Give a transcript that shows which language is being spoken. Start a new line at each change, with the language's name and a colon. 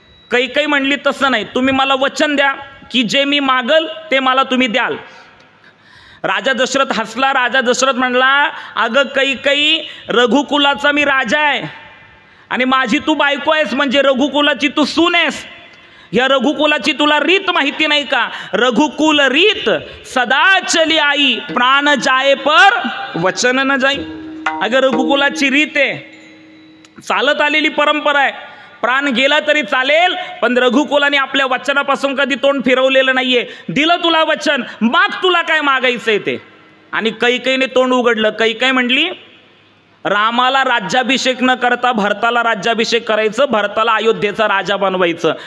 Marathi: कैकई म्हणली तसं नाही, तुम्ही मला वचन द्या की जे मी मागल ते मला तुम्ही द्याल. राजा दशरथ हसला. राजा दशरथ म्हणला अगं कैकई, रघुकुलाचा मी राजा आहे आणि माझी तू बायको आहेस, म्हणजे रघुकुलाची तू सून आहेस. या रघुकुलाची तुला रीत माहिती नाही का?
Hindi: रघुकुल रीत सदा चली आई, प्राण जाए पर वचन न जाई.
Marathi: अगं रघुकुलाची रीत आहे, चालत आलेली परंपरा आहे. प्राण गेला तरी चालेल, पण रघुकुलाने आपल्या वचनापासून कधी तोंड फिरवलेलं नाहीये. दिलं तुला वचन, माग तुला काय मागायचंय ते. आणि कैकईने तोंड उघडलं. कैकई म्हणली रामाला राज्याभिषेक न करता भरताला राज्याभिषेक करायचं, भरताला अयोध्येचा राजा बनवायचं.